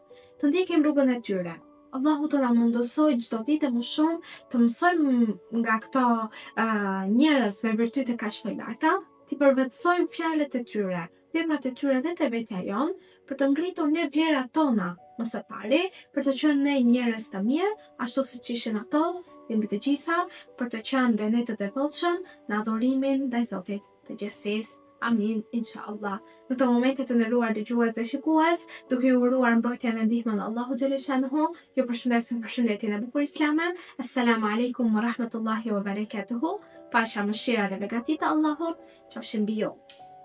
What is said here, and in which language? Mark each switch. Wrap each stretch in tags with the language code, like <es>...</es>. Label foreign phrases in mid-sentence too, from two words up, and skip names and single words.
<sq>Të ndjekim rrugën e tyre. Allahu të na mundësoj çdo ditë më shumë të mësojmë nga këto njerëz me virtyte kaq të larta, të përvetësojmë fjalët e tyre, veprat e tyre dhe të vetja jon, për të ngritur ne vlerat tona më së pari, për të qenë ne njerëz të mirë, ashtu siç ishin ato, dhe mbi të gjitha për të qenë dhe ne të devotshëm në adhurimin ndaj Zotit të gjithësisë.</sq> <ar>آمين، إن شاء الله.</ar> <sq>Në të momente të nderuar dëgjues dhe shikues, duke ju uruar mbrojtjen dhe ndihmën e Allahut xhaleshanuhu, ju përshëndesim përshëndetjen e bukur islame.</sq> <ar>السلام عليكم ورحمة الله وبركاته.</ar> <sq>Paqja, mëshira dhe begatit e Allahut qofshin mbi ju.</sq>